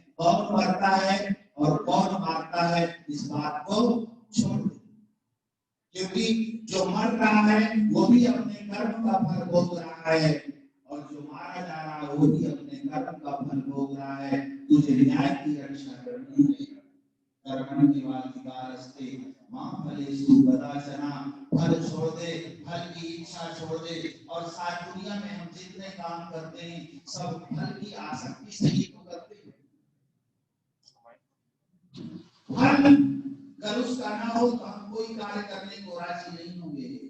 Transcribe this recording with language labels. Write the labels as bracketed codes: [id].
[hi] कौन मरता है और कौन मारता है, इस बात को छोड़ दे, क्योंकि जो मर रहा है वो भी अपने कर्म का फल भोग रहा है, और जो मारा जा रहा है वो भी अपने कर्म का फल भोग रहा है। तुझे न्याय की रक्षा करनी है। [sa] कर्मण्येवाधिकारस्ते मां फलेषु कदाचन। [hi] फल छोड़ दे, फल की इच्छा छोड़ दे। और सारी दुनिया में हम जितने काम करते हैं सब फल की आसक्ति से ही तो करते हैं। फल अगर उसका ना हो तो हम कोई कार्य करने को राजी नहीं होंगे।